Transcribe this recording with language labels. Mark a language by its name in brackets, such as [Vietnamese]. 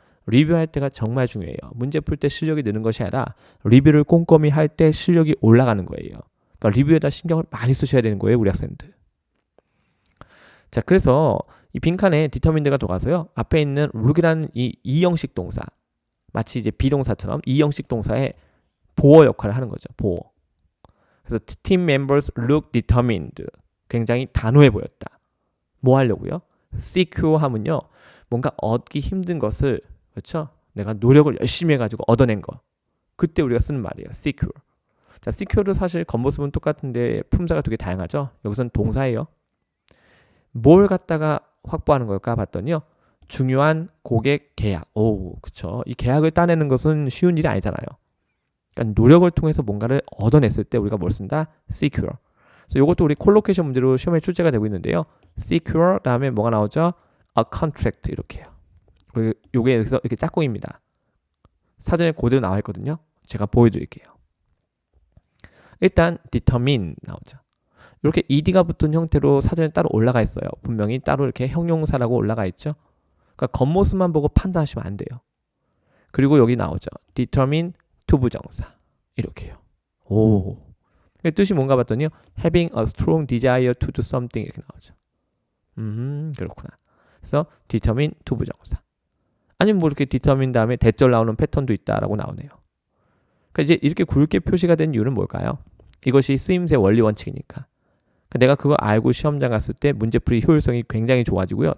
[Korean] 리뷰할 때가 정말 중요해요. 문제 풀 때 실력이 느는 것이 아니라 리뷰를 꼼꼼히 할 때 실력이 올라가는 거예요. 그러니까 리뷰에다 신경을 많이 쓰셔야 되는 거예요, 우리 학생들. 자, 그래서 이 빈칸에 determined가 들어가서요. 앞에 있는 look이라는 이 이형식 동사, 마치 이제 비동사처럼 이형식 동사의 보어 역할을 하는 거죠. 보어. 그래서 [English] team members look determined. [Korean] 굉장히 단호해 보였다. 뭐 하려고요? secure 하면요. 뭔가 얻기 힘든 것을, 그렇죠? 내가 노력을 열심히 해가지고 얻어낸 거. 그때 우리가 쓰는 말이에요. [English] secure. [Korean] 자, secure도 사실 겉모습은 똑같은데 품사가 되게 다양하죠. 여기서는 동사예요. 뭘 갖다가 확보하는 걸까 봤더니요. 중요한 고객 계약. 그쵸. 이 계약을 따내는 것은 쉬운 일이 아니잖아요. 그러니까 노력을 통해서 뭔가를 얻어냈을 때 우리가 뭘 쓴다? [English] secure. [Korean] 그래서 이것도 우리 콜로케이션 문제로 시험에 출제가 되고 있는데요. secure 다음에 뭐가 나오죠? [English] a contract [Korean] 이렇게요. 그리고 요게 여기서 이렇게 짝꿍입니다. 사전에 그대로 나와 있거든요. 제가 보여드릴게요. 일단 determine 나오죠. 이렇게 ed가 붙은 형태로 사전에 따로 올라가 있어요. 분명히 따로 이렇게 형용사라고 올라가 있죠. 그러니까 겉모습만 보고 판단하시면 안 돼요. 그리고 여기 나오죠. determine 투부정사 이렇게요. 뜻이 뭔가 봤더니요. [English] having a strong desire to do something [Korean] 이렇게 나오죠. 그렇구나. 그래서 determine 투부정사. 아니면 뭐 이렇게 determine 다음에 대절 나오는 패턴도 있다라고 나오네요. 그러니까 이제 이렇게 굵게 표시가 된 이유는 뭘까요? 이것이 쓰임새 원리 원칙이니까. 그러니까 내가 그거 알고 시험장 갔을 때 문제풀이 효율성이 굉장히 좋아지고요.